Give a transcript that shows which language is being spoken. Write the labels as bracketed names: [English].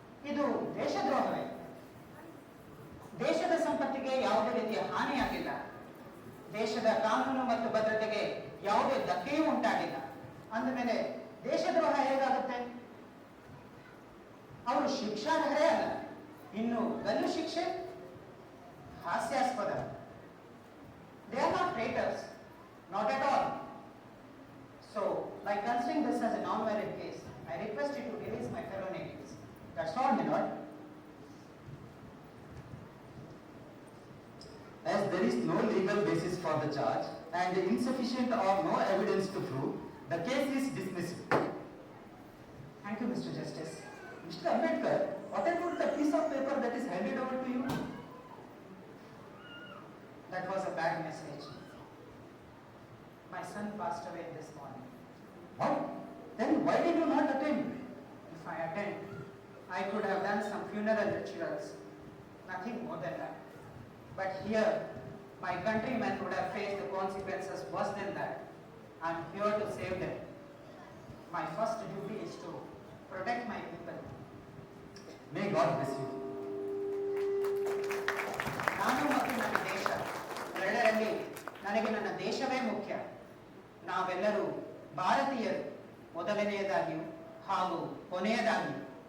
[Kannada] ಇದು ದೇಶದ್ರೋಹವೇ? ದೇಶದ ಸಂಪತ್ತಿಗೆ ಯಾವುದೇ ರೀತಿಯ ಹಾನಿಯಾಗಿಲ್ಲ. ದೇಶದ ಕಾನೂನು ಮತ್ತು ಭದ್ರತೆಗೆ ಯಾವುದೇ ಧಕ್ಕೆಯೂ ಉಂಟಾಗಿಲ್ಲ. ಅಂದಮೇಲೆ ದೇಶದ್ರೋಹ ಹೇಗಾಗುತ್ತೆ? ಅವರು ಶಿಕ್ಷಾರ್ಹರೇ ಅಲ್ಲ, ಇನ್ನು ಗಲ್ಲು ಶಿಕ್ಷೆ ಹಾಸ್ಯಾಸ್ಪದ. [English] They are not traitors, not at all. So, by considering this as a non-violent case, I request you to release my fellow natives. That's all, my lord. As there is no legal basis for the charge and insufficient or no evidence to prove, the case is dismissed. Thank you, Mr. Justice. Mr. Ambedkar, what about the piece of paper that is handed over to you? That was a bad message. My son passed away this morning. What? Then why did you not attend? If I attend, I could have done some funeral rituals, nothing more than that. But here, my countrymen would have faced the consequences worse than that. I'm here to save them. My first duty is to protect my people. May God bless you. [Kannada] ನಾನು ಮತ್ತು ನನ್ನ ದೇಶ ಎರಡರಲ್ಲಿ ನನಗೆ ನನ್ನ ದೇಶವೇ ಮುಖ್ಯ. ನಾವೆಲ್ಲರೂ ಭಾರತೀಯರು, ಮೊದಲನೆಯದಾಗಿಯೂ ಹಾಗೂ ಕೊನೆಯದಾಗಿಯೂ.